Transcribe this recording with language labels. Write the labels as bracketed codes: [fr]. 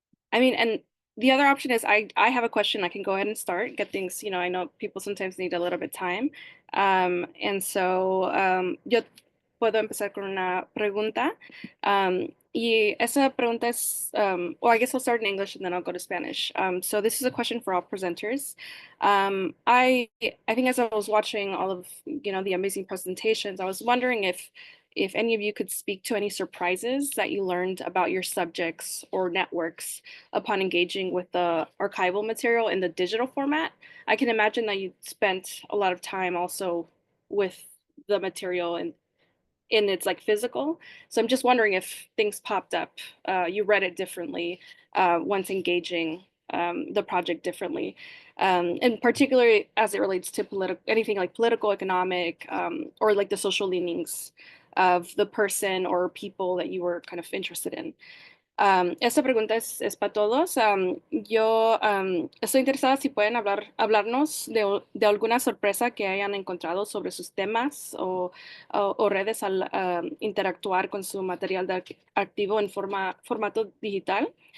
[en] I mean, and the other option is I have a question. I can go ahead and start, get things, I know people sometimes need a little bit of time. And so [es] yo puedo empezar con una pregunta. Y esa pregunta es, [en] well, I guess I'll start in English and then I'll go to Spanish. So this is a question for all presenters. I think as I was watching all of, the amazing presentations, I was wondering if any of you could speak to any surprises that you learned about your subjects or networks upon engaging with the archival material in the digital format. I can imagine that you spent a lot of time also with the material and in its like physical. So I'm just wondering if things popped up, you read it differently once engaging the project differently. And particularly as it relates to anything like political, economic, or like the social leanings of the person or people that you were kind of interested in. [es] Esta pregunta es para todos. Yo estoy interesada si pueden hablarnos de alguna sorpresa que hayan encontrado sobre sus temas o redes al interactuar con su material de archivo en formato digital.